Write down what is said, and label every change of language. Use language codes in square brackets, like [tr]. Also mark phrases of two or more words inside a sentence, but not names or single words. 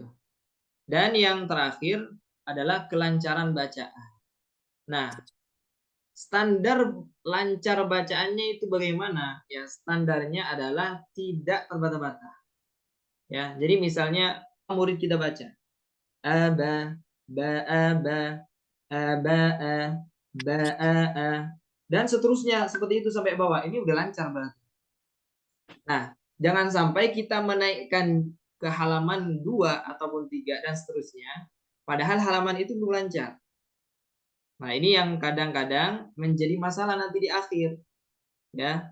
[id] Dan yang terakhir adalah kelancaran bacaan. Nah, standar lancar bacaannya itu bagaimana? Ya, standarnya adalah tidak terbata-bata. Ya, jadi misalnya murid kita baca aba, ba aba, aba, ba a. dan seterusnya seperti itu sampai bawah. Ini udah lancar berarti. Nah, jangan sampai kita menaikkan ke halaman 2 ataupun 3 dan seterusnya, padahal halaman itu belum lancar. Nah, ini yang kadang-kadang menjadi masalah nanti di akhir, ya.